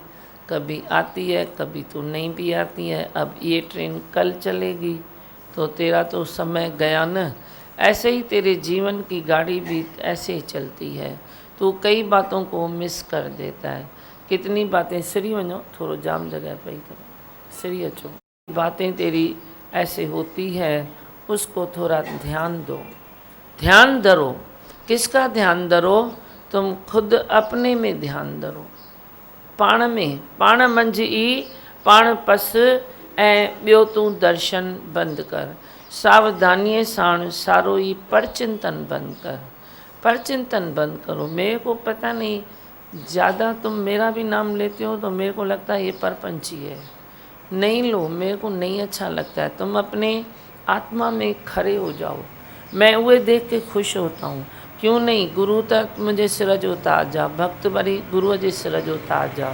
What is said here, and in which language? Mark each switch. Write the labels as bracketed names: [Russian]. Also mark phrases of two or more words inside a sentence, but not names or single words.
[Hindi] कभी आती है, कभी तो नहीं भी आती है। अब ये ट्रेन कल चलेगी तो तेरा तो समय गया न। ऐसे ही तेरे जीवन की गाड़ी भी ऐसे ही चलती है, तो कई बातों को मिस कर देता है। कितनी बातें [Sindhi] सिरी वञो, थोड़ो जाम जगह पई करो, सिरी अचो। बातें तेरी ऐसे होती है, उसको थोड़ा ध्यान दो, ध्यान धरो। किसका ध्यान धरो? तुम खुद अपने में ध्यान धरो, पाण में, पाण मंझि ई पाण पस ऐं ॿियो तूं दर्शन बंदि कर। सावधानीअ साण सारो ही परचिंतन बंद कर, परचिंतन बंद करो। [Hindi] मेरे को पता नहीं, ज़्यादा तुम मेरा भी नाम लेते हो तो मेरे को लगता है ये परपंची है। नहीं लो, मेरे को नहीं अच्छा लगता है। तुम अपने आत्मा में खड़े हो जाओ। मैं उहे देख के खुश होता हूँ। क्यों नहीं, गुरु तक मुझे [Sindhi] सिर जो ताज जा, भक्त वरी गुरु जे सिर जो ताज जा।